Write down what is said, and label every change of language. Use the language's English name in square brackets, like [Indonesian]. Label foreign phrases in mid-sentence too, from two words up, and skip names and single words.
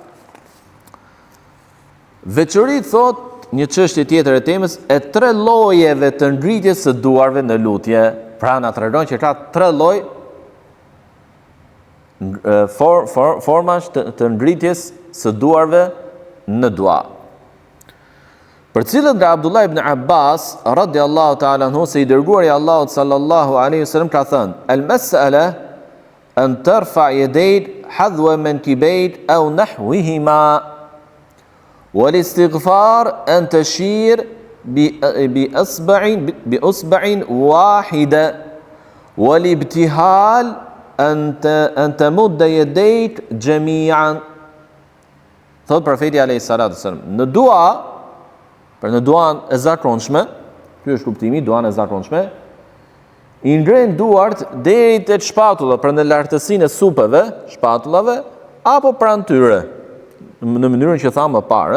[Albanian] Veçori thot një çështje tjetër e temës e 3 llojeve të ngritjes së duarve në lutje. Pra na tregon që ka 3 lloj formash të ngritjes së duarve në dua. Për cilët nga [Arabic] Abdullah ibn Abbas رضي الله تعالى عنه [Albanian] se i dërguari i Allahut [Arabic] صلى الله عليه وسلم [Albanian] ka thënë: [Arabic] "المسألة أن ترفع يديك حذو منكبيك أو نحوهما والاستغفار أن تشير بإصبع واحدة والابتهال أن تمد يديك جميعا." [Albanian] Thot profeti [Arabic] عليه الصلاة والسلام, [Albanian] në dua, për në duan e zakonshme, ky është kuptimi, duan e zakonshme, i ngren duart deri te shpatulla, për në lartësinë e supeve, shpatullave, apo pranë tyre, në mënyrën që thamë më parë.